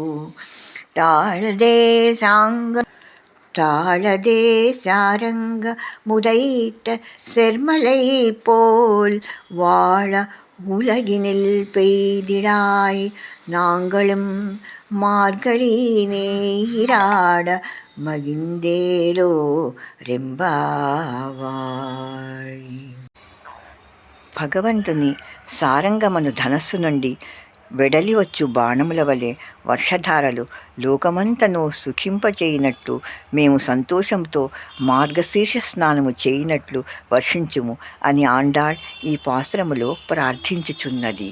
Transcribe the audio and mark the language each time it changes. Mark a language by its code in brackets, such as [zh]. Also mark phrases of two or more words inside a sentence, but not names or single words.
[ta] தாழதே சாரங்க முதைத்த செர்மலை போல் வாழ உலகினில் பெய்திடாய் நாங்களும் மார்கழி நீராட மகிழ்ந்தேலோர் எம்பாவாய். [te] భగవంతుని సారంగమను ధనస్సు నుండి వెడలివచ్చు బాణముల వలె వర్షధారలు లోకమంతను సుఖింపచేయినట్టు మేము సంతోషంతో మార్గశీర్ష స్నానము చేయినట్లు వర్షించుము అని ఆండాళ్ ఈ పాసురములో ప్రార్థించుచున్నది.